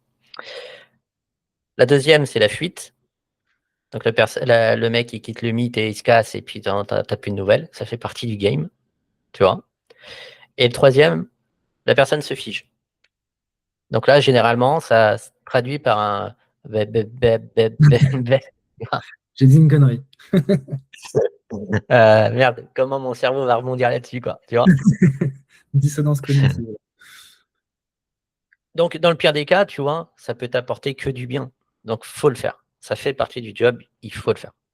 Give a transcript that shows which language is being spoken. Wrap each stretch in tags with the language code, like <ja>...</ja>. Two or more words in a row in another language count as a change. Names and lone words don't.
<fr>La deuxième, c'est la fuite. Donc le mec, il quitte le mythe et il se casse et puis tu plus de nouvelles. Ça fait partie du game, tu vois? Et le troisième, la personne se fige. Donc là, généralement, ça se traduit par un bé bé bé bé bé bé J'ai dit une connerie. merde, comment mon cerveau va rebondir là-dessus, quoi, tu vois? Dissonance cognitive. Donc dans le pire des cas, tu vois, ça peut t'apporter que du bien. Donc faut le faire. Ça fait partie du job, il faut le faire.</fr>